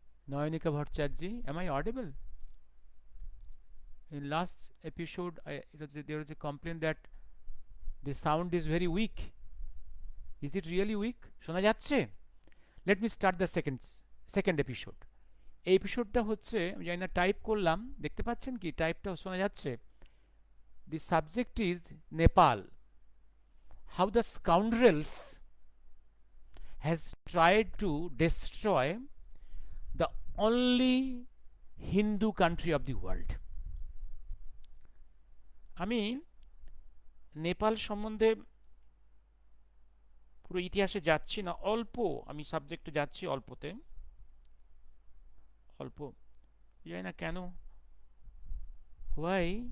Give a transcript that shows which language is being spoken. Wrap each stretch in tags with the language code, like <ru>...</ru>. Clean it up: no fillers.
<en>Nayanika Bhattacharya, am I audible? In last episode, there was a complaint that the sound is very weak. Is it really weak?</en> <bn>শোনা যাচ্ছে?</bn> <en>Let me start the second episode.</en> <bn>এই এপিসোডটা হচ্ছে, আমি জানি না type করলাম, দেখতে পাচ্ছেন কি টাইপটা শোনা যাচ্ছে?</bn> <en>The subject is Nepal. How the scoundrels has tried to destroy the only Hindu country of the world.</en> <bn>আমি নেপাল সম্বন্ধে পুরো ইতিহাসে যাচ্ছি না, অল্প আমি সাবজেক্টে যাচ্ছি, অল্পতে অল্প, জানি না কেন, হোয়াই।</bn>